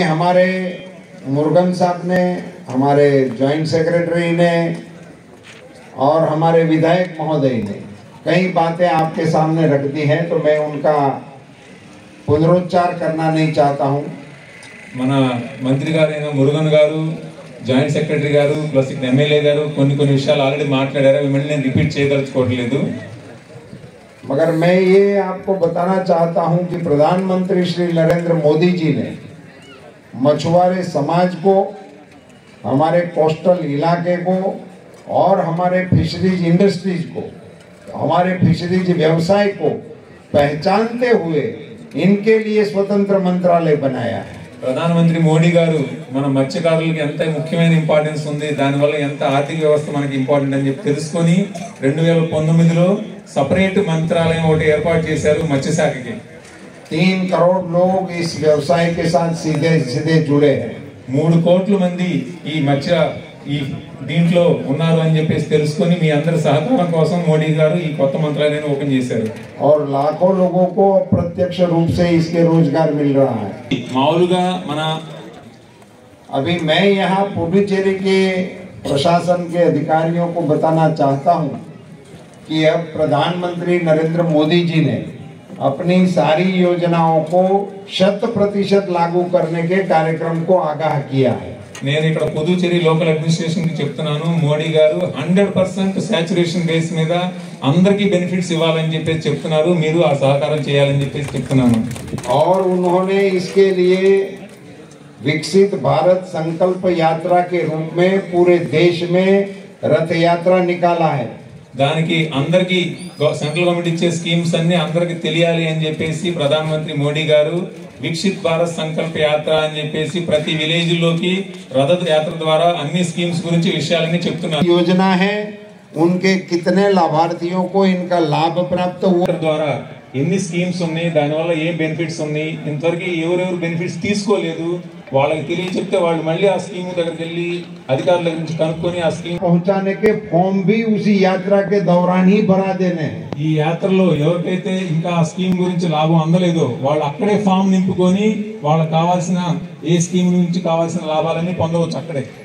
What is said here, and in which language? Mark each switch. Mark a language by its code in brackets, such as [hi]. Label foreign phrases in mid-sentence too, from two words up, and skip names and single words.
[hi] हमारे मुरुगन साहब ने, हमारे [en] joint secretary [hi] ने और हमारे विधायक महोदय ने कई बातें आपके सामने रख दी हैं, तो मैं उनका पुनरुच्चार करना नहीं चाहता हूँ. [te] మన మంత్రి గారైన మురుగన్ గారు, [en] joint secretary [te] గారు ప్లస్ ఎమ్మెల్యే గారు కొన్ని విషయాలు ఆల్రెడీ మాట్లాడారు. మిమ్మల్ని నేను రిపీట్ చేయదలుచుకోవట్లేదు. [hi] मगर मैं ये आपको बताना चाहता हूं कि प्रधानमंत्री श्री नरेंद्र मोदी जी ने मछुआरे समाज को, हमारे कोस्टल इलाके को और हमारे [en] fisheries industries [hi] को, हमारे फिशरीज व्यवसाय को पहचानते हुए इनके लिए स्वतंत्र मंत्रालय बनाया है. [te] ప్రధానమంత్రి మోడీ గారు మన మత్స్యకారులకు ఎంత ముఖ్యమైన ఇంపార్టెన్స్ ఉంది, దానివల్ల ఎంత ఆర్థిక వ్యవస్థ మనకి ఇంపార్టెంట్ అని చెప్పి తెలుసుకొని 2019లో సపరేట్ మంత్రాలయం ఒకటి ఏర్పాటు చేశారు మత్స్యశాఖకి. [hi] 3 करोड़ लोग इस व्यवसाय के साथ सीधे जुड़े हैं. [te] 3 కోట్ల మంది ఈ దీంట్లో ఉన్నారు అని చెప్పేసి తెలుసుకొని మీ అందరి సహకారం కోసం మోడీ గారు ఈ కొత్త మంత్రాలయాన్ని ఓపెన్ చేశారు. [hi] और लाखों लोगों को प्रत्यक्ष रूप से इसके रोजगार मिल रहा है. [te] మామూలుగా మన [hi] अभी मैं यहाँ पुडुचेरी के प्रशासन के अधिकारियों को बताना चाहता हूँ कि अब प्रधानमंत्री नरेंद्र मोदी जी ने अपनी सारी योजनाओं को 100% लागू करने के कार्यक्रम को आगाह किया है. [te] నేను ఇక్కడ పుదుచ్చేరి [en] local administration [te] కి చెప్తున్నాను, మోడీ గారు 100% [en] saturation base [te] మీద అందరికీ బెనిఫిట్స్ ఇవ్వాలని చెప్పేసి చెప్తున్నారు, మీరు ఆ సహకారం చేయాలని చెప్పేసి చెప్తున్నాను. [hi] और उन्होंने इसके लिए विकसित भारत संकल्प यात्रा के रूप में पूरे देश में रथ यात्रा निकाला है. [te] దానికి అందరికి [en] central government [te] ఇచ్చే స్కీమ్స్ అన్ని అందరికి తెలియాలి అని చెప్పేసి ప్రధానమంత్రి మోడీ గారు వికసిత్ భారత్ సంకల్ప యాత్ర అని చెప్పేసి ప్రతి విలేజ్ లోకి రథ యాత్ర ద్వారా అన్ని స్కీమ్స్ గురించి విషయాలన్నీ చెప్తున్నారు. [hi] योजना है, उनके कितने लाभार्थियों को इनका लाभ प्राप्त हुआ, [te] ద్వారా ఎన్ని స్కీమ్స్ ఉన్నాయి, దానివల్ల ఏం బెనిఫిట్స్ ఉన్నాయి, ఇంతవరకు ఎవరెవరు బెనిఫిట్స్ తీసుకోలేదు వాళ్ళకి తెలియచెప్తే వాళ్ళు మళ్ళీ ఆ స్కీమ్ దగ్గరికి వెళ్ళి అధికారుల దగ్గర నుంచి కనుక్కొని ఆ స్కీమ్ [hi] पहुंचाने के फॉर्म भी उसी यात्रा के दौरान ही भरा देने हैं. [te] ఈ యాత్రలో ఎవరికైతే ఇంకా ఆ స్కీమ్ గురించి లాభం అందలేదో వాళ్ళు అక్కడే ఫామ్ నింపుకొని వాళ్ళకి కావాల్సిన ఏ స్కీమ్ నుంచి కావాల్సిన లాభాలన్నీ పొందవచ్చు అక్కడే.